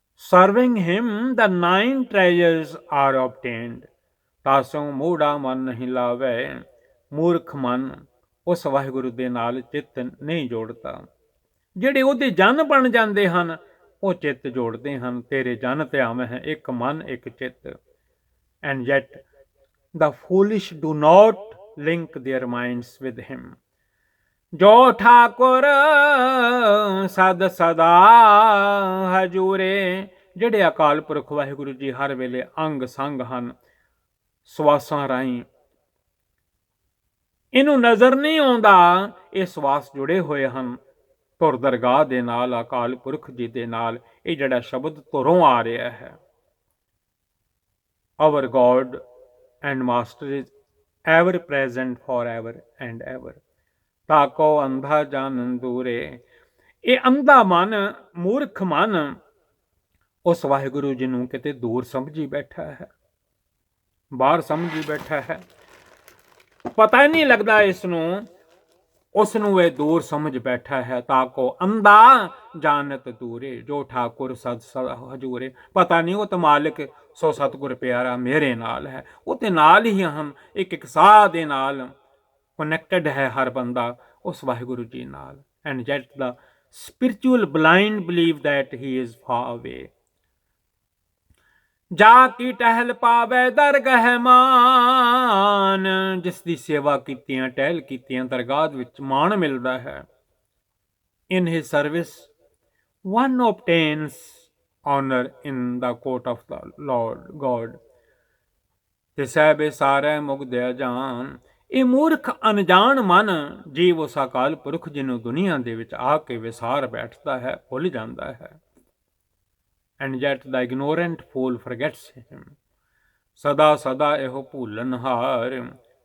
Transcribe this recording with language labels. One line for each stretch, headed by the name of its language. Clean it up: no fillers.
English: Serving him the 9 treasures are obtained।
Punjabi: ਤਾਸੋਂ ਮੂੜਾ ਮਨ ਨਹੀਂ ਲਾਵੇ। ਮੂਰਖ ਮਨ ਉਸ ਵਾਹਿਗੁਰੂ ਦੇ ਨਾਲ ਚਿੱਤ ਨਹੀਂ ਜੋੜਦਾ। ਜਿਹੜੇ ਉਹਦੇ ਜਨ ਬਣ ਜਾਂਦੇ ਹਨ ਉਹ ਚਿੱਤ ਜੋੜਦੇ ਹਨ। ਤੇਰੇ ਜਨ ਧਿਆਵ ਹੈ ਇੱਕ ਮਨ ਇੱਕ ਚਿੱਤ।
English: And yet the foolish do not link their minds with him।
Punjabi: ਜੋ ਠਾਕੁਰ ਸਦ ਸਦਾ ਹਜੂਰੇ, ਜਿਹੜੇ ਅਕਾਲ ਪੁਰਖ ਵਾਹਿਗੁਰੂ ਜੀ ਹਰ ਵੇਲੇ ਅੰਗ ਸੰਗ ਹਨ, ਸਵਾਸਾਂ ਰਾਹੀਂ। ਇਹਨੂੰ ਨਜ਼ਰ ਨਹੀਂ ਆਉਂਦਾ, ਇਹ ਸਵਾਸ ਜੁੜੇ ਹੋਏ ਹਨ ਧੁਰ ਦਰਗਾਹ ਦੇ ਨਾਲ, ਅਕਾਲ ਪੁਰਖ ਜੀ ਦੇ ਨਾਲ। ਇਹ ਜਿਹੜਾ ਸ਼ਬਦ ਧੁਰੋਂ ਆ ਰਿਹਾ ਹੈ,
English: our God and Master is ever present forever and ever।
Punjabi: ਤਾਕੋ ਅੰਧਾ ਜਾਣਨ ਦੂਰੇ। ਇਹ ਅੰਧਾ ਮਨ, ਮੂਰਖ ਮਨ ਉਸ ਵਾਹਿਗੁਰੂ ਜੀ ਨੂੰ ਕਿਤੇ ਦੂਰ ਸਮਝੀ ਬੈਠਾ ਹੈ, ਬਾਹਰ ਸਮਝੀ ਬੈਠਾ ਹੈ। ਪਤਾ ਹੀ ਨਹੀਂ ਲੱਗਦਾ ਇਸ ਨੂੰ, ਉਸ ਨੂੰ ਇਹ ਦੂਰ ਸਮਝ ਬੈਠਾ ਹੈ। ਤਾਕੋ ਅੰਧਾ ਜਾਣਤ ਦੂਰੇ, ਜੋ ਠਾਕੁਰ ਸਦ ਹਜੂਰੇ। ਪਤਾ ਨਹੀਂ ਉਹ ਤਾਂ ਮਾਲਿਕ ਸੋ ਸਤਿਗੁਰ ਪਿਆਰਾ ਮੇਰੇ ਨਾਲ ਹੈ, ਉਹ ਤੇ ਨਾਲ ਹੀ ਹਨ, ਇੱਕ ਇੱਕ ਸਾਹ ਦੇ ਨਾਲ ਕਨੈਕਟਡ ਹੈ ਹਰ ਬੰਦਾ ਉਸ ਵਾਹਿਗੁਰੂ ਜੀ ਨਾਲ।
English: And yet the spiritual blind believe that he is far away।
Punjabi: ਜਾ ਕੀ ਟਹਿਲ ਪਾਵੇ ਦਰਗਹਿ ਮਾਨ, ਜਿਸ ਦੀ ਸੇਵਾ ਕੀਤੀਆਂ, ਟਹਿਲ ਕੀਤੀਆਂ ਦਰਗਾਹ ਵਿੱਚ ਮਾਣ ਮਿਲਦਾ ਹੈ।
English: in his service one obtains honor in the court of the Lord God।
Punjabi: ਤੇ ਸਹਿਬੇ ਸਾਰੇ ਮੁਗਦਿਆ ਜਾਨ। ਇਹ ਮੂਰਖ ਅਣਜਾਣ ਮਨ ਜੀਵ ਉਸ ਅਕਾਲ ਪੁਰਖ ਜਿਹਨੂੰ ਦੁਨੀਆ ਦੇ ਵਿੱਚ ਆ ਕੇ ਵਿਸਾਰ ਬੈਠਦਾ ਹੈ, ਭੁੱਲ ਜਾਂਦਾ ਹੈ।
English: and yet the ignorant fool forgets him।
Punjabi: ਸਦਾ ਸਦਾ ਇਹੋ ਭੁੱਲਣਹਾਰ।